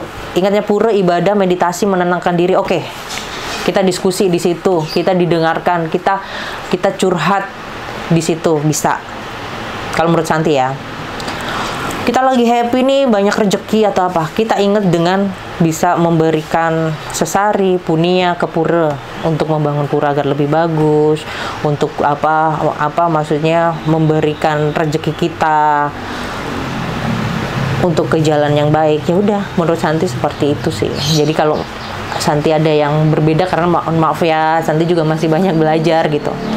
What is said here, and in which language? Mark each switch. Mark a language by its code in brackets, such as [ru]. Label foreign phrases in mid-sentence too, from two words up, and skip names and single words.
[id] Ingatnya pura, ibadah, meditasi, menenangkan diri. Oke, kita diskusi di situ, kita didengarkan, kita curhat di situ, bisa. Kalau menurut Santi ya. Kita lagi happy nih, banyak rezeki atau apa, kita ingat dengan bisa memberikan sesari, punia ke pura untuk membangun pura agar lebih bagus, untuk maksudnya memberikan rezeki kita untuk ke jalan yang baik. Ya udah, menurut Santi seperti itu sih. Jadi kalau Santi ada yang berbeda, karena maaf ya, Santi juga masih banyak belajar gitu.